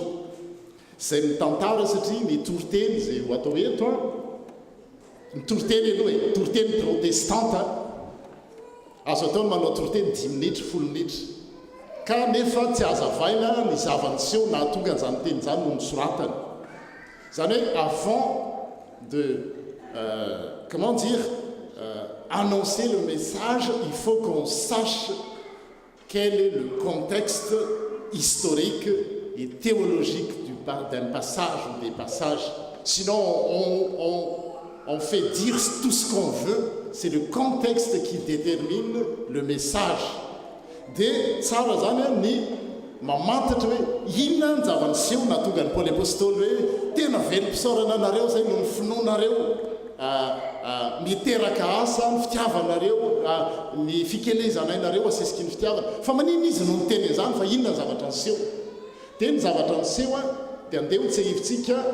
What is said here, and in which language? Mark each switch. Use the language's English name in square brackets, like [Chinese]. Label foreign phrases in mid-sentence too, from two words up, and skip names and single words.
[Malagasy] Zay mitantara satria ny toriteny zay ho atao eto ny toriteny aloha toriteny protestante azo ataony manao toriteny 10 minitra 10 minitra ka nefa tsy azavaina ny zavaniseho na tonga an'izany teny zany no nisoratany. Zany hoe [French] avant de comment dire annoncer le message, il faut qu'on sache quel est le contexte historique et théologique d'un passage ou des passages. Sinon, on fait dire tout ce qu'on veut. C'est le contexte qui détermine le message. [Malagasy] De tsara zany ny mamantatra hoe inona ny zavaniseho natonga ny Paoly apôstôly hoe tena velom-pisaorana anareo zay no ny finoanareo miteraka asa ny fitiavanareo ny fikelezanainareo asesiky ny fitiavana fa manino izy no niteny izany fa inona ny zavatra niseho dia ny zavatra niseho dia andeha ho tsehivitsika